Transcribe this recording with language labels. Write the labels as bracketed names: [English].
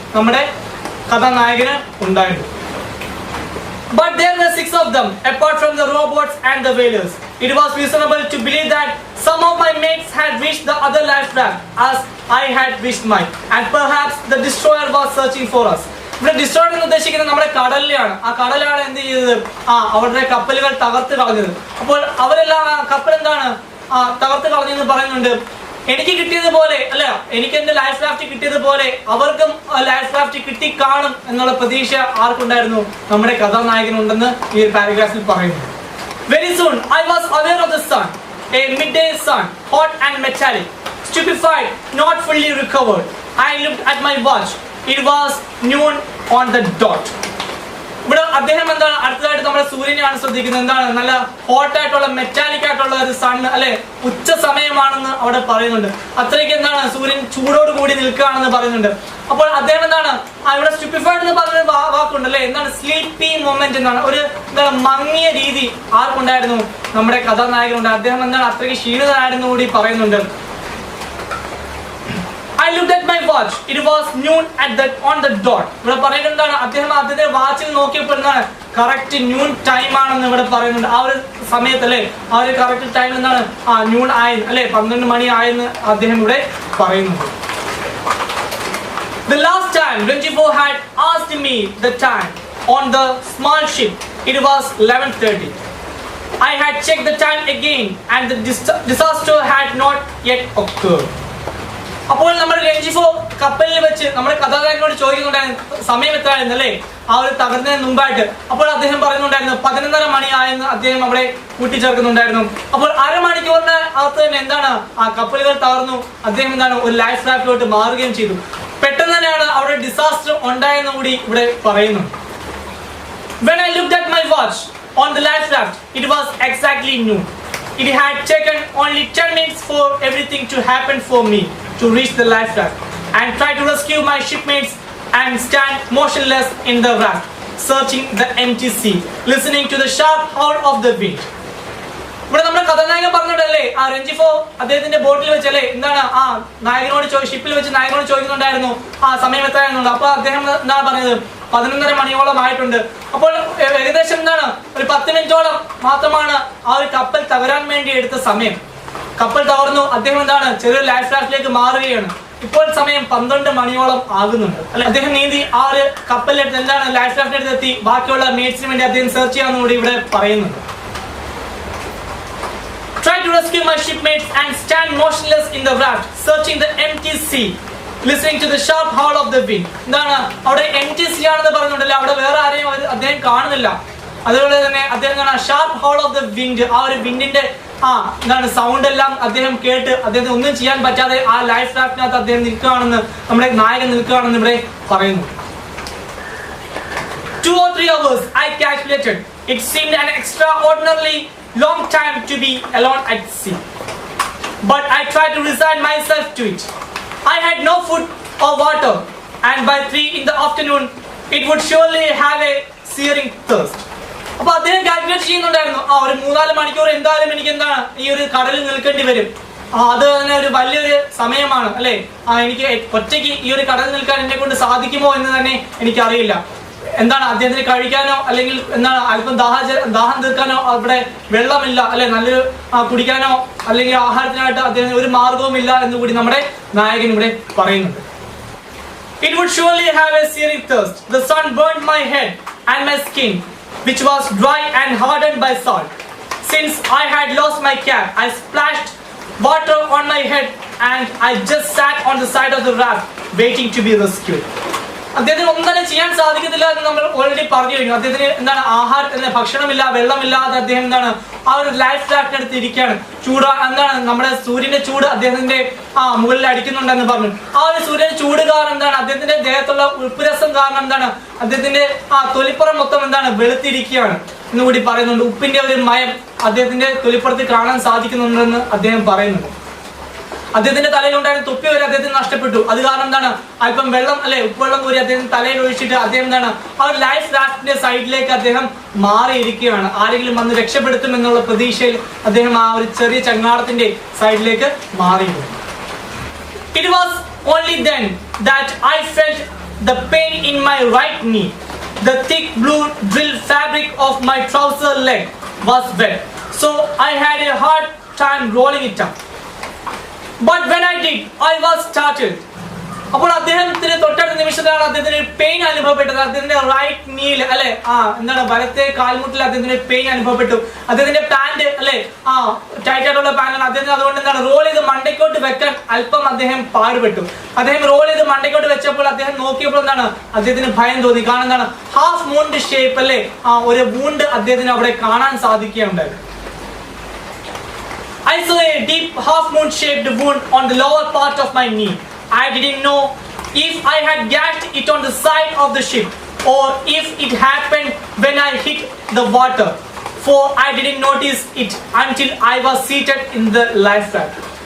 [Malayalam] നമ്മുടെ കഥാനായകന് ഉണ്ടായിരുന്നു. [English] But there were 6 of them apart from the robots and the whalers. It was reasonable to believe that some of my mates had reached the other life raft as I had reached mine, and perhaps the destroyer was searching for us. [Malayalam] ഇവിടെ destroyer എന്ന് ഉദ്ദേശിക്കുന്നത് നമ്മുടെ കടലിലാണ്. ആ കടലാണ് എന്ത് ചെയ്തത്? അവരുടെ കപ്പലുകൾ തകർത്ത് കളഞ്ഞത്. അപ്പോൾ അവരെല്ലാം കപ്പൽ എന്താണ് തകർത്ത് കളഞ്ഞെന്ന് പറയുന്നുണ്ട്. എനിക്ക് കിട്ടിയതുപോലെ അല്ല, എനിക്ക് എന്റെ ലൈഫ് റാഫ്റ്റ് കിട്ടിയതുപോലെ അവർക്കും ലൈഫ് റാഫ്റ്റ് കിട്ടി കാണും എന്നുള്ള പ്രതീക്ഷ ആർക്കുണ്ടായിരുന്നു? നമ്മുടെ കഥാനായകനുണ്ടെന്ന് ഈ ഒരു പാരഗ്രാഫിൽ പറയുന്നു. [English] Very soon I was aware of the sun, a midday sun, hot and metallic. Stupefied, not fully recovered, I looked at my watch. It was noon on the dot. [Malayalam] ഇവിടെ അദ്ദേഹം എന്താണ് അടുത്തതായിട്ട് നമ്മുടെ സൂര്യനെയാണ് ശ്രദ്ധിക്കുന്നത്. എന്താണ് നല്ല ഹോട്ടായിട്ടുള്ള മെറ്റാലിക് ആയിട്ടുള്ള ഒരു സൺ അല്ലെ, ഉച്ച സമയമാണെന്ന് അവിടെ പറയുന്നുണ്ട്. അത്രയ്ക്ക് എന്താണ് സൂര്യൻ ചൂടോട് കൂടി നിൽക്കുകയാണെന്ന് പറയുന്നുണ്ട്. അപ്പോൾ അദ്ദേഹം എന്താണ് ഇവിടെ സ്റ്റുപ്പിഫൈഡ് എന്ന് പറഞ്ഞ വാക്കുണ്ട് അല്ലെ, എന്താണ് സ്ലീപ്പി മൊമെന്റ് എന്നാണ്, ഒരു എന്താണ് മങ്ങിയ രീതി ആർക്കുണ്ടായിരുന്നു? നമ്മുടെ കഥാനായകനുണ്ട്. അദ്ദേഹം എന്താണ് അത്രയ്ക്ക് ക്ഷീണിതനായിരുന്നു കൂടി പറയുന്നുണ്ട്. [English] I looked at my watch. It was noon on the dot. [Malayalam] ഇവിടെ പറയുന്നത് എന്താണ്? അദ്ദേഹം അദ്ദേഹത്തെ വാച്ചിൽ നോക്കിയപ്പോൾ എന്താണ് കറക്റ്റ് ന്യൂൺ ടൈം ആണെന്ന് ഇവിടെ പറയുന്നുണ്ട്. ആ ഒരു സമയത്ത് അല്ലെ, ആ ഒരു കറക്റ്റ് ടൈം എന്താണ് ന്യൂൺ ആയി അല്ലെ, 12 മണി ആയെന്ന് അദ്ദേഹം ഇവിടെ പറയുന്നുണ്ട്. [English] The last time Renjifo had asked me the time on the small ship, it was 11:30. I had checked the time again and the disaster had not yet occurred. [Malayalam] അപ്പോൾ നമ്മൾ രഞ്ജിഫോ കപ്പലിൽ വെച്ച് നമ്മുടെ കഥാനായകനോട് ചോദിക്കുന്നുണ്ടായിരുന്നു സമയം എത്രയായിരുന്നു അല്ലേ, ആ ഒരു തകർന്നതിന് മുമ്പായിട്ട്. അപ്പോൾ അദ്ദേഹം പറയുന്നുണ്ടായിരുന്നു 11:30 മണിയായെന്ന് അദ്ദേഹം അവിടെ കൂട്ടിച്ചേർക്കുന്നുണ്ടായിരുന്നു. അപ്പോൾ അരമണിക്കൂറിന് അകത്ത് തന്നെ എന്താണ് ആ കപ്പലുകൾ തകർന്നു. അദ്ദേഹം എന്താണ് ഒരു ലൈഫ് റാഫ്റ്റിലോട്ട് മാറുകയും ചെയ്തു. പെട്ടെന്ന് തന്നെയാണ് അവിടെ ഡിസാസ്റ്റർ ഉണ്ടായെന്ന് കൂടി ഇവിടെ പറയുന്നു. [English] When I looked at my watch on the life raft, it was exactly noon. It had taken only 10 minutes for everything to happen for me to reach the life raft and try to rescue my shipmates and stand motionless in the raft, searching the empty sea, listening to the sharp howl of the wind. [Malayalam] ഇവിടെ നമ്മുടെ കഥാനായകൻ പറഞ്ഞിട്ടല്ലേ രഞ്ജിഫോ അദ്ദേഹത്തിന്റെ ബോട്ടിൽ വെച്ചല്ലേ എന്താണ് നായകനോട് ഷിപ്പിൽ വെച്ച് നായകനോട് ചോദിക്കുന്നുണ്ടായിരുന്നു സമയം എത്രയായിരുന്നു. അപ്പൊ അദ്ദേഹം എന്താണ് പറഞ്ഞത്? 11:30 മണിയോളം ആയിട്ടുണ്ട്. അപ്പോൾ ഏകദേശം എന്താണ് ഒരു 10 മിനിറ്റോളം മാത്രമാണ് ആ ഒരു കപ്പൽ തകരാൻ വേണ്ടി എടുത്ത സമയം. കപ്പൽ തകർന്നു. അദ്ദേഹം എന്താണ് ചെറിയൊരു ലൈഫ് റാഫ്റ്റിലേക്ക് മാറുകയാണ്. ഇപ്പോൾ സമയം 12 മണിയോളം ആകുന്നുണ്ട് അല്ലെ. അദ്ദേഹം നീന്തി ആ ഒരു കപ്പലിലെടുത്ത് എന്താണ് ലൈഫ് റാഫ്റ്റിലെടുത്ത് എത്തി ബാക്കിയുള്ള മേറ്റ്സിന് വേണ്ടി അദ്ദേഹം സെർച്ച് ചെയ്യാമെന്ന് കൂടി ഇവിടെ പറയുന്നുണ്ട്. [English] Try to rescue my shipmates and stand motionless in the raft, searching the empty sea, listening to the sharp howl of the wind. [Malayalam] എന്താണ് അവിടെ empty sea ആണെന്ന് പറയുന്നുണ്ടല്ലോ, അവിടെ വേറെ ആരെയും അദ്ദേഹം കാണുന്നില്ല. അതുപോലെ തന്നെ അദ്ദേഹം sharp whole of the wind, ആ ഒരു വിൻഡിന്റെ എന്താണ് സൗണ്ട് എല്ലാം അദ്ദേഹം കേട്ട് അദ്ദേഹത്തിന് ഒന്നും ചെയ്യാൻ പറ്റാതെ ആ ലൈഫ് റാഫ്റ്റിനകത്ത് അദ്ദേഹം നിൽക്കുകയാണെന്ന് നമ്മുടെ നായകൻ നിൽക്കുകയാണെന്ന് ഇവിടെ പറയുന്നു. [English] 2 or 3 hours I calculated. It seemed an extraordinarily long time to be alone at sea, but I tried to resign myself to it. I had no food or water, and by 3 in the afternoon it would surely have a searing thirst. [Malayalam] അപ്പൊ അദ്ദേഹം calculate ചെയ്യുന്നുണ്ടായിരുന്നു ഒരു 3-4 മണിക്കൂർ എന്തായാലും എനിക്ക് എന്താണ് ഈ ഒരു കടലിൽ നിൽക്കേണ്ടി വരും. അത് തന്നെ ഒരു വലിയൊരു സമയമാണ് അല്ലെ. എനിക്ക് ഒറ്റയ്ക്ക് ഈ ഒരു കടലിൽ നിൽക്കാൻ എന്നെ കൊണ്ട് സാധിക്കുമോ എന്ന് തന്നെ എനിക്കറിയില്ല. എന്താണ് അദ്ദേഹത്തിന് കഴിക്കാനോ അല്ലെങ്കിൽ എന്താണ് അല്പം ദാഹം തീർക്കാനോ അവിടെ വെള്ളമില്ല അല്ലെ, നല്ലൊരു കുടിക്കാനോ അല്ലെങ്കിൽ ആഹാരത്തിനായിട്ട് അദ്ദേഹത്തിന് ഒരു മാർഗവും ഇല്ല എന്ന് കൂടി നമ്മുടെ നായകൻ ഇവിടെ പറയുന്നുണ്ട്. [English] It would surely have a searing thirst. The sun burned my head and my skin, which was dry and hardened by salt. Since I had lost my cap, I splashed water on my head and I just sat on the side of the raft waiting to be rescued. [Malayalam] അദ്ദേഹത്തിന് ഒന്നും തന്നെ ചെയ്യാൻ സാധിക്കത്തില്ല എന്ന് നമ്മൾ already പറഞ്ഞു കഴിഞ്ഞു. അദ്ദേഹത്തിന് എന്താണ് ഭക്ഷണമില്ല, വെള്ളമില്ലാതെ അദ്ദേഹം എന്താണ് ആ ഒരു ലൈഫ് റാഫ്റ്റ് എടുത്ത് ഇരിക്കുകയാണ്. എന്താണ് നമ്മുടെ സൂര്യന്റെ ചൂട് അദ്ദേഹത്തിന്റെ മുകളിൽ അടിക്കുന്നുണ്ടെന്ന് പറഞ്ഞു. ആ ഒരു സൂര്യന്റെ ചൂട് കാരണം എന്താണ് അദ്ദേഹത്തിന്റെ ദേഹത്തുള്ള ഉപ്പുരസം കാരണം എന്താണ് അദ്ദേഹത്തിന്റെ തൊലിപ്പുറം മൊത്തം എന്താണ് വെളുത്തിരിക്കുകയാണ് എന്നുകൂടി പറയുന്നുണ്ട്. ഉപ്പിന്റെ ഒരു മയം അദ്ദേഹത്തിന്റെ തൊലിപ്പുറത്ത് കാണാൻ സാധിക്കുന്നുണ്ടെന്ന് അദ്ദേഹം പറയുന്നുണ്ട്. അദ്ദേഹത്തിന്റെ തലയിലുണ്ടായിരുന്ന തൊപ്പി വരെ അദ്ദേഹത്തിന് നഷ്ടപ്പെട്ടു. അത് കാരണം എന്താണ് അല്പം വെള്ളം ഉപ്പുവെള്ളം കൂടി അദ്ദേഹം തലയിൽ ഒഴിച്ചിട്ട് അദ്ദേഹം എന്താണ് ആ ഒരു ലൈഫ് റാഫ്റ്റിന്റെ സൈഡിലേക്ക് അദ്ദേഹം മാറിയിരിക്കുകയാണ്. ആരെങ്കിലും വന്ന് രക്ഷപ്പെടുത്തും എന്നുള്ള പ്രതീക്ഷയിൽ അദ്ദേഹം ആ ഒരു ചെറിയ ചങ്ങാടത്തിന്റെ സൈഡിലേക്ക് മാറിയിരുന്നു. [English] It was only then that I felt the pain in my right knee. The thick blue drill fabric of my trouser leg was wet, so I had a hard time rolling it up. But when I did, I was startled. [Malayalam] അപ്പോൾ അദ്ദേഹത്തിന് തൊട്ടടുത്ത നിമിഷത്തിലാണ് അദ്ദേഹത്തിന് pain അനുഭവപ്പെട്ടത്. അദ്ദേഹത്തിന്റെ right Neil എന്താണ് വലത്തെ കാൽമുട്ടിൽ അദ്ദേഹത്തിന് pain അനുഭവപ്പെട്ടു. അദ്ദേഹത്തിന്റെ പാന്റ് ടൈറ്റ് ആയിട്ടുള്ള പാന്റാണ്. അദ്ദേഹത്തിന് അതുകൊണ്ട് എന്താണ് റോൾ ചെയ്ത് മണ്ടയ്ക്കോട്ട് വെക്കാൻ അല്പം അദ്ദേഹം പാടുപെട്ടു. അദ്ദേഹം റോൾ ചെയ്ത് മണ്ടയ്ക്കോട്ട് വെച്ചപ്പോൾ അദ്ദേഹം നോക്കിയപ്പോൾ എന്താണ് അദ്ദേഹത്തിന് ഭയം തോന്നി. കാരണം എന്താണ് ഹാഫ് മൂണ്ട് ഷേപ്പ് ഒരു വൂണ്ട് അദ്ദേഹത്തിന് അവിടെ കാണാൻ സാധിക്കുകയുണ്ടായി. [English] I saw a deep half-moon shaped wound on the lower part of my knee. I didn't know if I had gashed it on the side of the ship or if it happened when I hit the water, for I didn't notice it until I was seated in the life raft.